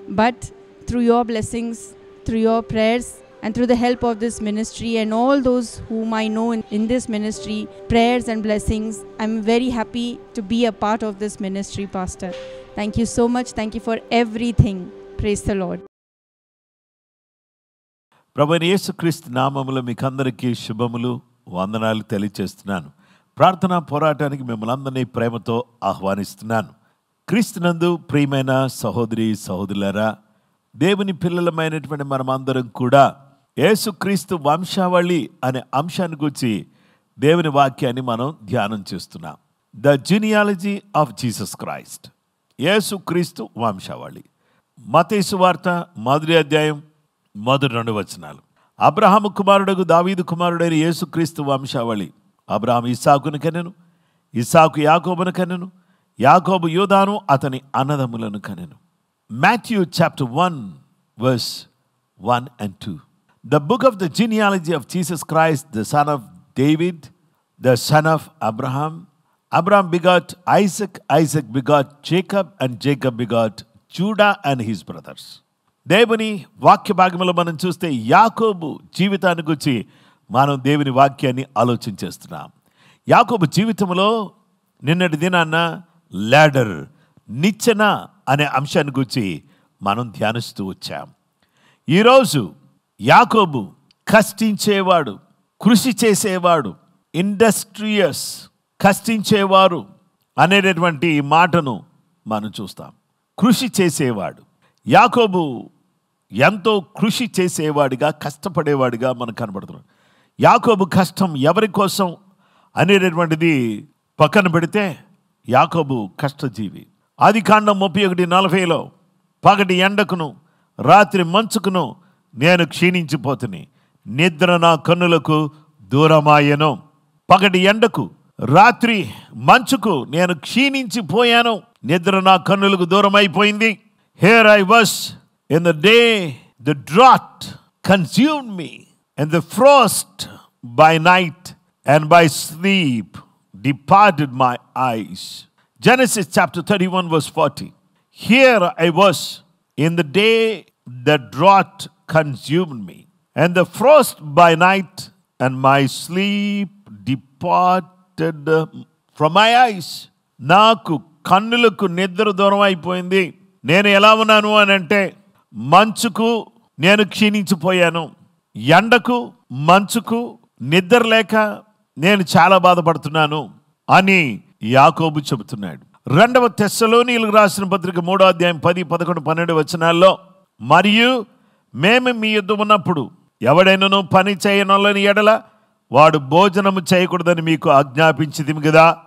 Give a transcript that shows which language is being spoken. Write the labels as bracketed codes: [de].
[en] But through your blessings, through your prayers, and through the help of this ministry and all those whom I know in this ministry, prayers and blessings, I'm very happy to be a part of this ministry, Pastor. Thank you so much. Thank you for everything. Praise the Lord. [te] ప్రభువైన యేసుక్రీస్తు నామములో మీకందరికీ శుభములు వందనాలు తెలియజేస్తున్నాను. ప్రార్థనా పోరాటానికి మిమ్మల్ని అందరినీ ప్రేమతో ఆహ్వానిస్తున్నాను. క్రీస్తునందు ప్రియమైన సహోదరి సహోదరులారా, దేవుని పిల్లలమైనటువంటి మనమందరం కూడా యేసుక్రీస్తు వంశావళి అనే అంశాన్ని గురించి దేవుని వాక్యాన్ని మనం ధ్యానం చేస్తున్నాం. [en] the genealogy of Jesus Christ, [te] యేసుక్రీస్తు వంశావళి. మత్తయి సువార్త 1వ అధ్యాయం మొదటి 2 వచనాలు. అబ్రహాము కుమారుడు దావీదు కుమారుడైన యేసుక్రీస్తు వంశావళి. అబ్రహాము ఇస్సాకును కనెను, ఇస్సాకు యాకోబును కనెను, యాకోబు యూదాను అతని అన్నదమ్ములను కనెను. [en] Matthew chapter 1 verse 1 and 2. The book of the genealogy of Jesus Christ, the son of David, the son of Abraham. Abraham begot Isaac, Isaac begot Jacob, and Jacob begot Judah and his brothers. [te] దేవుని వాక్య భాగంలో మనం చూస్తే యాకోబు జీవితాన్ని గురించి మనం దేవుని వాక్యాన్ని ఆలోచన చేస్తున్నాం. యాకోబు జీవితంలో నిన్నటి దినాన్న లాడర్, నిచ్చెన అనే అంశాన్ని గురించి మనం ధ్యానిస్తూ వచ్చాం. ఈరోజు యాకోబు కష్టించేవాడు, కృషి చేసేవాడు, ఇండస్ట్రియస్, కష్టించేవారు అనేటటువంటి మాటను మనం చూస్తాం. కృషి చేసేవాడు. యాకోబు ఎంతో కృషి చేసేవాడిగా, కష్టపడేవాడిగా మనకు కనబడుతున్నాడు. యాకోబు కష్టం ఎవరి కోసం అనేటటువంటిది పక్కన పెడితే యాకోబు కష్టజీవి. ఆదికాండం 31:40 పగటి ఎండకును రాత్రి మంచుకును నేను క్షీణించిపోతుని, నిద్ర నా కన్నులకు దూరమాయెను. పగటి ఎండకు రాత్రి మంచుకు నేను క్షీణించిపోయాను, నిద్ర నా కన్నులకు దూరమైపోయింది. [en] Here I was in the day, the drought consumed me, and the frost by night and by sleep departed my eyes. Genesis chapter 31 verse 40. Here I was in the day the drought consumed me, and the frost by night and my sleep departed from my eyes. [te] నాకు కన్నులకు నిద్ర దూరం అయిపోయింది. నేను ఎలా ఉన్నాను అని అంటే, మంచుకు నేను క్షీణించిపోయాను, ఎండకు మంచుకు నిద్ర లేక నేను చాలా బాధపడుతున్నాను అని యాకోబు చెబుతున్నాడు. 2వ తెస్సలోనీయులకు రాసిన పత్రిక 3వ అధ్యాయం 10, 11, 12 వచనాల్లో, మరియు మేము మీ యొద్ద ఉన్నప్పుడు ఎవడైనాను పని చేయనొల్లని ఎడల వాడు భోజనము చేయకూడదని మీకు ఆజ్ఞాపించితిమి కదా.